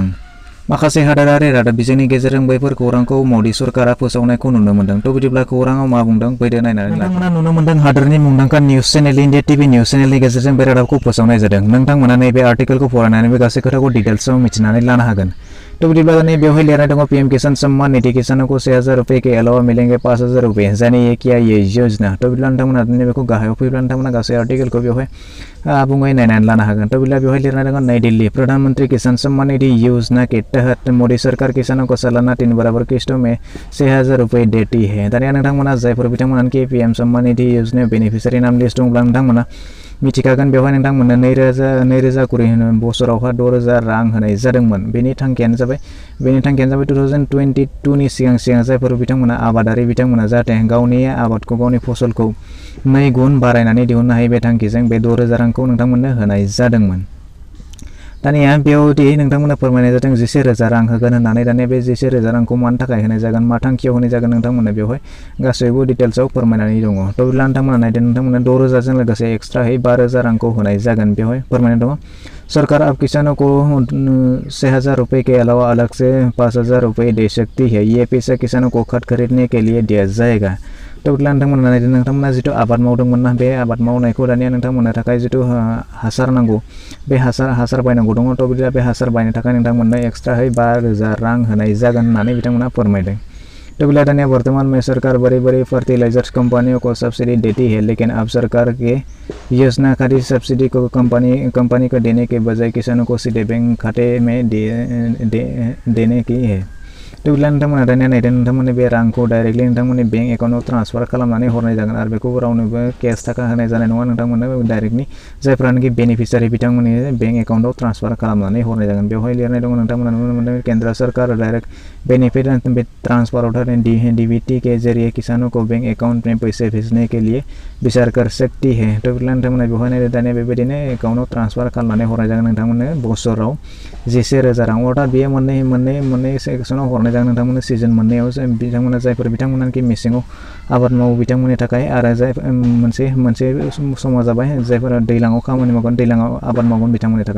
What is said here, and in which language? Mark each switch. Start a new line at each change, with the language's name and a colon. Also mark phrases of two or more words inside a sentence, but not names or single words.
Bodo: माखासे हादोरारि रादाब बिजोंनि गेजेरजों बैफोर खौरांखौ मदि सरकारा फोसावनायखौ नुनो मोनदों। तो बिदिब्ला खौराङाव मा बुंदों फैदो नायनानै नोंथांमोना नुनो मोनदों हादोरनि मुंदांखा निउस चेनेल इन्डिया टिभि निउस चेनेलनि गेजेरजों बे रादाबखौ फोसावनाय जादों। नोंथांमोना नैबे आर्टिकेलखौ फरायनानै बे गासै खोथाखौ डिटेल्सआव मिथिनानै लानो हागोन। तो बिदिब्ला बेवहाय लिरनाय दङ
Hindi: PM किसान सम्मान निधि किसानों को 6,000 रुपये के अलावा मिलेंगे 5,000 रुपये, जाने ये क्या ये योजना।
Bodo: तो बिदिब्ला नोंथांमोना बेखौ गाहायाव फैब्ला नोंथांमोना गासै आर्टिकेलखौ बेवहाय आबुङै नायनानै लानो हागोन। तो बिदिब्ला बेवहाय लिरनाय दङ
Hindi: नई दिल्ली प्रधानमंत्री किसान सम्मान निधि योजना के तहत मोदी सरकार किसानों को सालाना 3 बराबर किस्तों में 6,000 रुपये देती है।
Bodo: दानिया नोंथांमोना जायफोर बिथांमोनानोखि PM सम्मान निधि योजनायाव
English: beneficiary name list
Bodo: दंब्ला नोंथांमोना मिथिखागोन। बेवहाय नोंथांमोननो 2020 बोसोरावहा 6,000 रां होनाय जादोंमोन। बेनि थांखियानो जाबाय 2022 नि सिगां जायफोर बिथांमोना आबादारि बिथांमोना जाहाथे गावनि आबादखौ गावनि फसलखौ 2 गुन बारायनानै दिहुननो हायो, बे थांखिजों बे 6,000 रांखौ नोंथांमोननो होनाय जादोंमोन। दानिया बेयावदि नोंथांमोना फोरमायनाय जादों 11,000 रां होगोन होननानै। दानिया बे 11,000 रांखौ मानि थाखाय होनाय जागोन, मा थांखियाव होनाय जागोन, नोंथांमोननो बेवहाय गासैबो डिटेल्सआव फोरमायनानै दङ। तो बिदिब्ला नोंथांमोना नायदो, नोंथांमोननो 6,000 जों लोगोसे एक्सट्रायै 12,000 रांखौ होनाय जागोन। बेवहाय फोरमायनाय दङ
Hindi: सरकार अब किसानों को 6,000 रुपये के अलावा अलग से 5,000 रुपये दे सकती है। ये पैसा किसानों को खाद खरीदने के लिए दिया जाएगा।
Bodo: तो बिदिब्ला नोंथांमोना नायदो, नोंथांमोना जितु आबाद मावदोंमोन ना, बे आबाद मावनायखौ दानिया नोंथांमोननो थाखाय जितु हासार नांगौ, बे हासार बायनांगौ दङ। तो बिदिब्ला बे हासार बायनो थाखाय नोंथांमोननो एक्सट्रायै 12,000 रां होनाय जागोन होननानै बिथांमोना फोरमायदों। तो बिदिब्ला दानिया
Hindi: वर्तमान में सरकार बड़ी फर्टिलाइजर्स कंपनियों को सब्सिडी देती है, लेकिन अब सरकार के योजना खादी सब्सिडी को कंपनी को देने के बजाय किसानों को सीधे बैंक खाते में देने की है।
Bodo: तो बिदिब्ला नोंथांमोना दानिया नायदो, नोंथांमोननि बे रांखौ डाइरेक्टलि नोंथांमोननि
English: bank account
Bodo: ट्रान्सफार खालामनानै हरनाय जागोन आरो बेखौ रावनोबो केस थाखा होनाय जानाय नङा। नोंथांमोननो डाइरेक्टलि जायफ्रानोखि बेनिफिशियारि बिथांमोननि
English: bank account
Bodo: ट्रान्सफार खालामनानै हरनाय जागोन। बेवहाय लिरनाय दङ नोंथांमोना नुनो मोनदों
Hindi: केंद्र सरकार
English: direct benefit transfer
Hindi: अर्थात DBT के जरिए किसानों को बैंक अकाउंट में पैसे भेजने के लिए विचार कर सकती है।
Bodo: तो बिदिब्ला नोंथांमोना बेवहाय नायदो, दानिया बेबायदिनो एकाउन्टआव ट्रान्सफार खालामनानै हरनाय जागोन नोंथांमोननो बोसोराव 11,000 रां। अर्थात बेयो मोननै सेक्सनाव हरनाय जागोन नोंथांमोननो सिजन मोननैयाव। बिथांमोना जायफोर बिथांमोनानोखि मेसेङाव आबाद मावो बिथांमोननि थाखाय, आरो जाय मोनसे समा जाबाय जायफोरा दैज्लाङाव खामानि मावगोन, दैज्लाङाव आबाद मावगोन बिथांमोननि थाखाय।